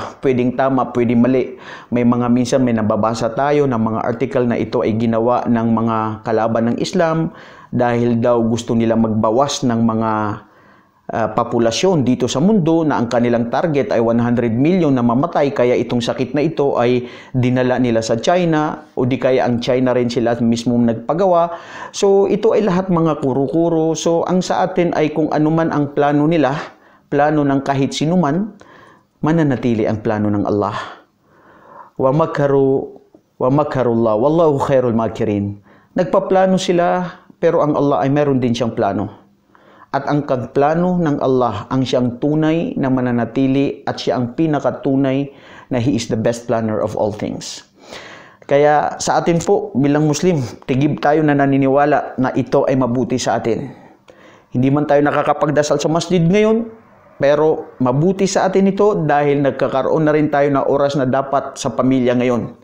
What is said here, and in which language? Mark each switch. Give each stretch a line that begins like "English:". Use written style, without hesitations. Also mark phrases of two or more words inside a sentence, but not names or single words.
Filipino: Pwedeng tama, pwedeng mali. May mga minsan may nababasa tayo ng mga article na ito ay ginawa ng mga kalaban ng Islam dahil daw gusto nila magbawas ng mga populasyon dito sa mundo, na ang kanilang target ay 100 million na mamatay, kaya itong sakit na ito ay dinala nila sa China, o di kaya ang China rin sila mismo nagpagawa. So ito ay lahat mga kuro-kuro. So ang sa atin ay kung ano man ang plano nila, plano ng kahit sino man, mananatili ang plano ng Allah.
Arabic: ومكر الله والله خير الماكرين.
Filipino: Nagpaplano sila, pero ang Allah ay meron din siyang plano. At ang plano ng Allah ang siyang tunay na mananatili, at siya ang pinakatunay na
English: He is the best planner of all things.
Filipino: Kaya sa atin po bilang Muslim, tigib tayo na naniniwala na ito ay mabuti sa atin. Hindi man tayo nakakapagdasal sa masjid ngayon, pero mabuti sa atin ito dahil nagkakaroon na rin tayo na oras na dapat sa pamilya ngayon.